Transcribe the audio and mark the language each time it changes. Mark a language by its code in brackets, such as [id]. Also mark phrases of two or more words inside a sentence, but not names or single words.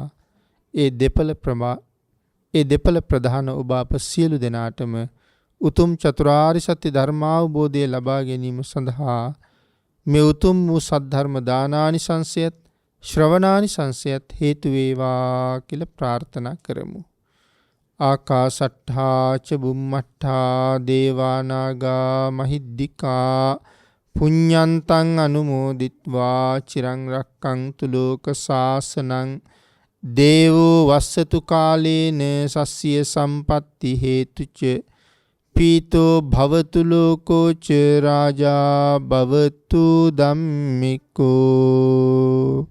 [si] ඒ දෙපළ ප්‍රධාන ඔබ අප සියලු දෙනාටම උතුම් චතුරාර්ය සත්‍ය ධර්මාවබෝධය ලබා ගැනීම සඳහා මේ උතුම් වූ සද්ධර්ම දානානිසංසයත් ශ්‍රවණානිසංසයත් හේතු වේවා කියලා ප්‍රාර්ථනා කරමු. [pi] ආකාසට්ඨා ච බුම්මට්ඨා දේවා නාග මහිද්దికා පුඤ්ඤන්තං අනුමෝදිත්වා චිරං රක්ඛන්තු ලෝක සාසනං දේවෝ වස්සතු කාලේන සස්ය සම්පatti හේතුච පීතෝ භවතු ලෝකෝ ච රාජා භවතු ධම්මිකෝ.